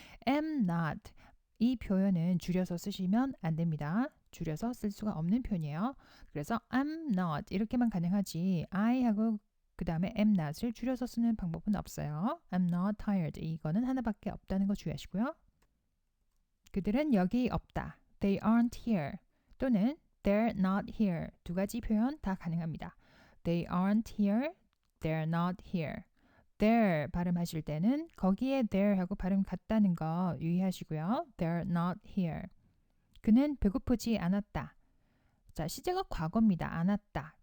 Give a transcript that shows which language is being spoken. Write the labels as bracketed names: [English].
[English] am not [Korean] 이 표현은 줄여서 쓰시면 안 됩니다. 줄여서 쓸 수가 없는 표현이에요. 그래서 [English] I'm not [Korean] 이렇게만 가능하지 I 하고 그 다음에 am not을 줄여서 쓰는 방법은 없어요. [English] I'm not tired. [Korean] 이거는 하나밖에 없다는 거 주의하시고요. 그들은 여기 없다. [English] They aren't here. 또는 they're not here. [Korean] 두 가지 표현 다 가능합니다. [English] They aren't here. They're not here. [Korean] There 발음하실 때는 거기에 there 하고 발음 같다는 거 유의하시고요. [English] They're not here. [Korean] 그는 배고프지 않았다. 자, 시제가 과거입니다. 않았다.